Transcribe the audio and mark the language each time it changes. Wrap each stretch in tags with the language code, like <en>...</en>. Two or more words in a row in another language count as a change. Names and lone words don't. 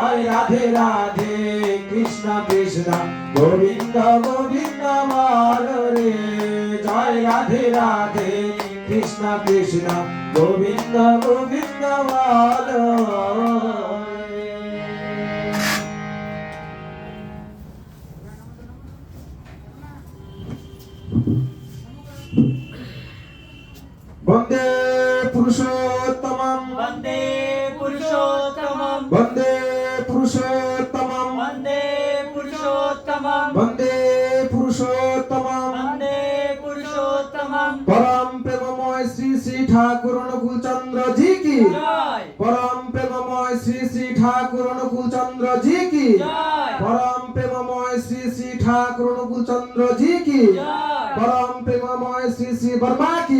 <bn>জয় রাধে রাধে কৃষ্ণ কৃষ্ণ গোবিন্দ গোবিন্দ বল রে জয় রাধে রাধে কৃষ্ণ কৃষ্ণ গোবিন্দ গোবিন্দ বল রে।</bn> <sa>বন্দে পুরুষোত্তমম वन्दे पुरुषोत्तमं বন্দে পুরুষোত্তমম वन्दे पुरुषोत्तमं বন্দে পুরুষোত্তমম वन्दे पुरुषोत्तमं</sa> <bn>পরম প্রেমময় শ্রী শ্রী ঠাকুর অনুকূল চন্দ্র</bn> <hi>जी की</hi> <bn>जय পরম প্রেমময় শ্রী শ্রী ঠাকুর অনুকূল চন্দ্র</bn> <hi>जी की</hi> <bn>जय পরম প্রেমময় শ্রী শ্রী ঠাকুর অনুকূল চন্দ্র</bn> <hi>जी की</hi> <bn>जय পরম প্রেমময় শ্রী শ্রী বর্মা কি</bn>